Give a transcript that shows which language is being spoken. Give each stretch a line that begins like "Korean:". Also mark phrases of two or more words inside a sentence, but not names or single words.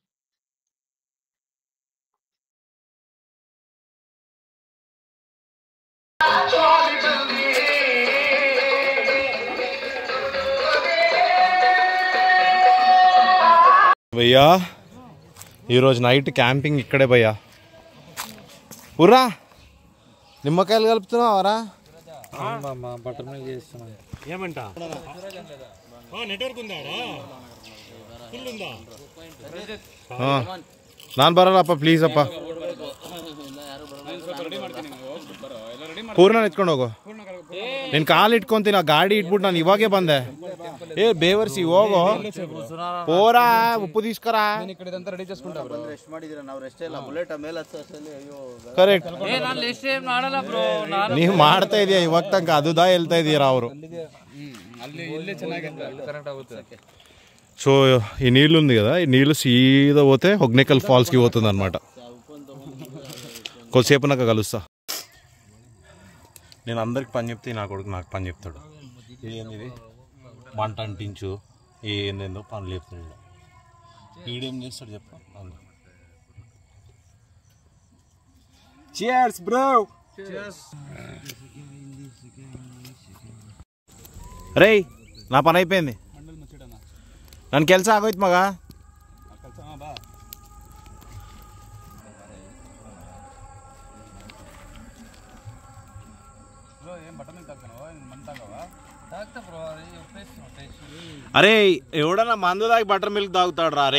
Telugu: భయ్యా ఈరోజు నైట్ క్యాంపింగ్ ఇక్కడే భయ్యా. పుర్రా నిమ్మకాయలు కలుపుతున్నావారా? బటర్ మిల్క్ చేస్తున్నాను. ఏమంట నెట్వర్క్ ఉందా?
Kannada: ನಾನು ಬರಲ್ಲಪ್ಪ ಪ್ಲೀಸ್ ಅಪ್ಪ. ಪೂರ್ಣ ಎತ್ಕೊಂಡು ಹೋಗು. ನೀನು ಕಾಲು ಇಟ್ಕೊಂತೀನಿ, ಆ ಗಾಡಿ ಇಟ್ಬಿಟ್ಟು ನಾನು ಇವಾಗೇ ಬಂದೆ.
Telugu: ఏ బేవర్సి ಹೋಗೋ పోరా, ఉప్పు తీసుకురా.
Kannada: ಕರೆಕ್ಟ್ ನೀವು ಮಾಡ್ತಾ ಇದೀಯ ಇವಾಗ ತನಕ, ಅದುದಾ ಹೇಳ್ತಾ ಇದೀರಾ ಅವರು.
Telugu: సో ఈ నీళ్ళు ఉంది కదా, ఈ నీళ్ళు సీదా పోతే హొగ్నేకల్ ఫాల్స్కి పోతుంది అనమాట. కొద్దిసేపు నాకు కలుస్తా. నేను అందరికి పని చెప్తే నా కొడుకు నాకు పని చెప్తాడు. ఇది మంట అంటించు, ఏందేందో పనులు చెప్తాడు. ఈడేం చేస్తాడు చెప్పు.
English: Cheers bro. Cheers.
Telugu: రే నా పని అయిపోయింది,
Kannada: ನನ್ನ ಕೆಲಸ ಆಗೋಯ್ತು ಮಗ.
Telugu: అరే ఎవడన్నా మందు తాగి బటర్ మిల్క్ తాగుతాడు రా?